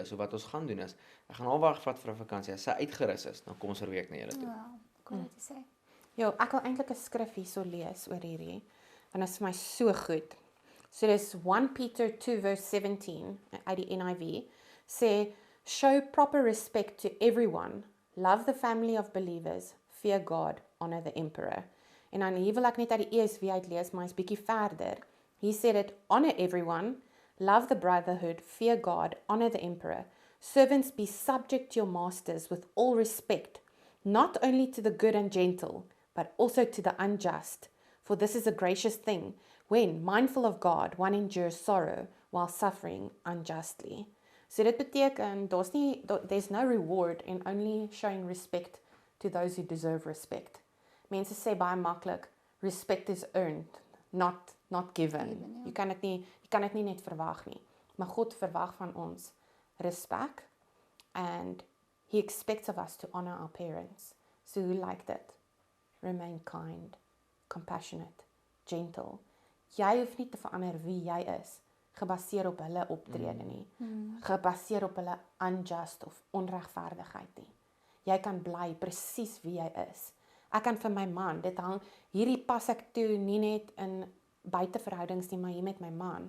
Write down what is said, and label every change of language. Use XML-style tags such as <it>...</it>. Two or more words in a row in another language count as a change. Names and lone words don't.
<af>So wat ons gaan doen is, ek gaan haar wegvat vir 'n vakansie. As sy uitgerus is, dan kom ons 'n week na julle toe. Wow, cool wat jy sê. Ja, ek wil eintlik 'n skrif hierso lees oor hierdie. Want dit is vir my so goed. So dis 1 Peter 2 verse 17 uit die NIV sê</af> <en>show proper respect to everyone, love the family of believers, fear God, honor the emperor.</en> <af>En dan hier wil ek net uit die ESV uitlees, maar is bietjie verder.</af> <en>He said it, honor everyone, love the brotherhood, fear God, honor the emperor. Servants, be subject to your masters with all respect, not only to the good and gentle, but also to the unjust. For this is a gracious thing, when, mindful of God, one endures sorrow while suffering unjustly.</en> <af>So dit beteken,</af> <en>there's no reward in only showing respect to those who deserve respect.</en> <af>Mense sê baie maklik,</af> <en>respect is earned, not given.</en> <af>Jy kan dit nie net verwag nie. Maar God verwag van ons respek,</af> <en>and he expects of us to honor our parents. So who like that? Remain kind, compassionate, gentle.</en> <af>Jy hoef nie te verander wie jy is, gebaseer op hulle optrede nie. Gebaseer op hulle unjust of onregverdigheid nie. Jy kan bly presies wie jy is. Ek kan vir my man, hierdie pas ek toe nie net in buiteverhoudings nie, maar hier met my man.</af>